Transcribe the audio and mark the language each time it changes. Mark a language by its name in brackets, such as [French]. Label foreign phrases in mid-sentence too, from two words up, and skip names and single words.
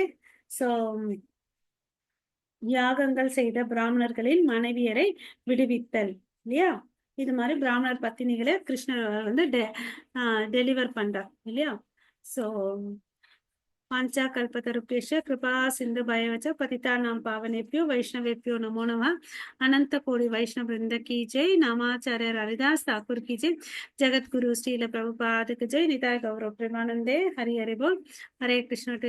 [Tamil] சோ யாகங்கள் செய்த பிராமணர்களின் மனைவியரை விடுவித்தல். இல்லையா? இது மாதிரி பிராமணர் பத்தினிகளை கிருஷ்ணர் வந்து டெலிவர் பண்றார் இல்லையா? [Hindi] சோ [Sanskrit] वाञ्छा कल्पतरुभ्यश्च कृपा सिन्धुभ्य एव च पतितानां पावनेभ्यो वैष्णवेभ्यो नमो नमः [Hindi] अनंत कोटि वैष्णव वृंद की जय नामाचार्य हरिदास ठाकुर की जय जगत गुरु श्रील प्रभुपाद की जय निताय गौरव प्रेमानंदे हरि हरि बोल हरे कृष्ण